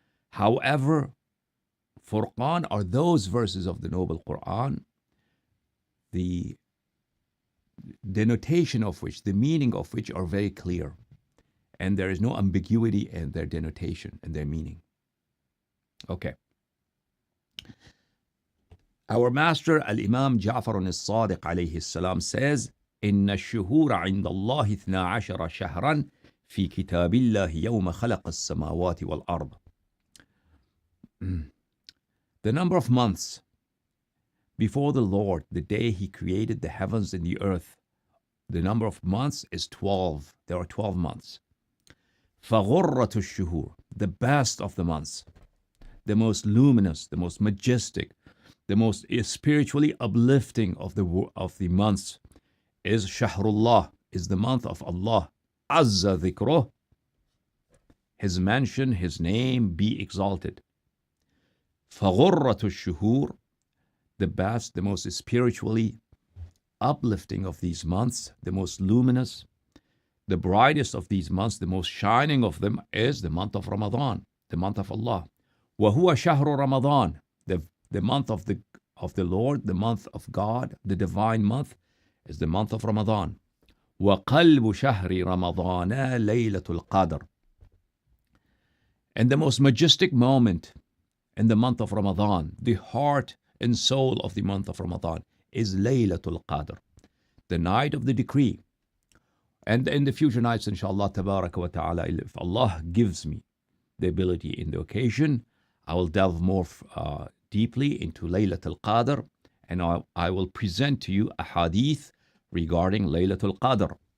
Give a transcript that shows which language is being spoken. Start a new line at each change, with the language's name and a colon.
English: However, Furqan are those verses of the noble Quran, the denotation of which, the meaning of which are very clear, and there is no ambiguity in their denotation and their meaning. Okay. Our master Al-Imam Ja'far al-Sadiq alayhi salam says,
Arabic: إن الشهور عند الله 12 شهرا في كتاب الله يوم خلق السماوات والأرض.
English: The number of months before the Lord, the day He created the heavens and the earth, the number of months is 12. There are 12 months.
Arabic: فغرة الشهور,
English: the best of the months, the most luminous, the most majestic, the most spiritually uplifting of the months is Shahrullah, is the month of Allah. Azza dhikruh, His mention, His name be exalted.
Arabic: فغرة الشهور,
English: the best, the most spiritually uplifting of these months, the most luminous, the brightest of these months, the most shining of them is the month of Ramadan, the month of Allah.
Arabic: وهو شهر رمضان,
English: the month of the Lord, the month of God, the divine month is the month of Ramadan.
Arabic: وقلب شهر رمضان ليلة القدر.
English: And the most majestic moment in the month of Ramadan, the heart and soul of the month of Ramadan, is Laylatul Qadr, the night of the decree. And in the future nights, inshallah, tabaraka wa ta'ala, if Allah gives me the ability in the occasion, I will delve more deeply into Laylatul Qadr, and I will present to you a hadith regarding Laylatul Qadr.